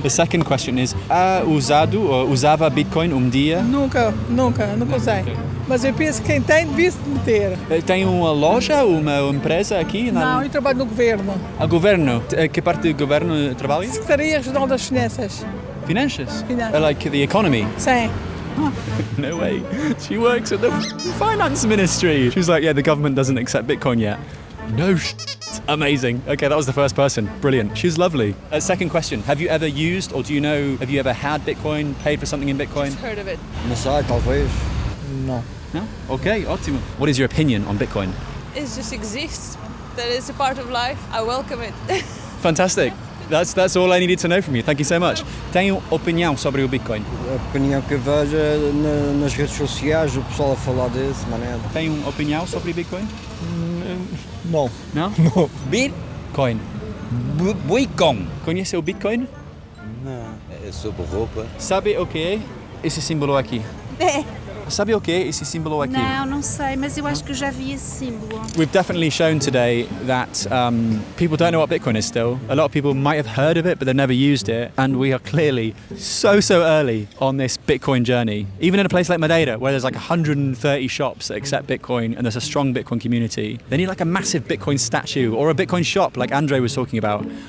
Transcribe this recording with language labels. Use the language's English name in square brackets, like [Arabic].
[English] The second question is, [Portuguese] usava Bitcoin dia? Nunca usei. [English] Okay. [Portuguese] Mas eu penso que quem tem devia se meter. Tem uma loja, uma empresa aqui? Não, eu trabalho no governo. A governo? Que parte do governo trabalha? Secretaria Regional das Finanças. Finanças? Finanças. [English] Like the economy? [Portuguese] Sim. [English] No way. She works at the finance ministry. She was like, yeah, the government doesn't accept Bitcoin yet. No Amazing. Okay, that was the first person. Brilliant. She was lovely. Second question. Have you ever used, or have you ever had Bitcoin, paid for something in Bitcoin? Just heard of it. [Portuguese] Não sei, talvez. [English] No. No? Okay, [Portuguese] ótimo. [English] What is your opinion on Bitcoin? It just exists. That is a part of life. I welcome it. Fantastic. That's all I needed to know from you. Thank you so much. [Portuguese] Tenho opinião sobre o Bitcoin? A opinião que vejo nas redes sociais, o pessoal a falar desse maneira. Tenho opinião sobre Bitcoin? Não. Não? Não. Bitcoin. Bitcoin. Conhece o Bitcoin? Não. É sobre roupa. Sabe o que é esse símbolo aqui? Sabe o que é esse símbolo aqui? Não sei, mas eu acho que eu já vi esse símbolo. [English] We've definitely shown today that people don't know what Bitcoin is still. A lot of people might have heard of it, but they've never used it. And we are clearly so early on this Bitcoin journey, even in a place like Madeira, where there's like 130 shops that accept Bitcoin and there's a strong Bitcoin community, they need like a massive Bitcoin statue or a Bitcoin shop like Andre was talking about.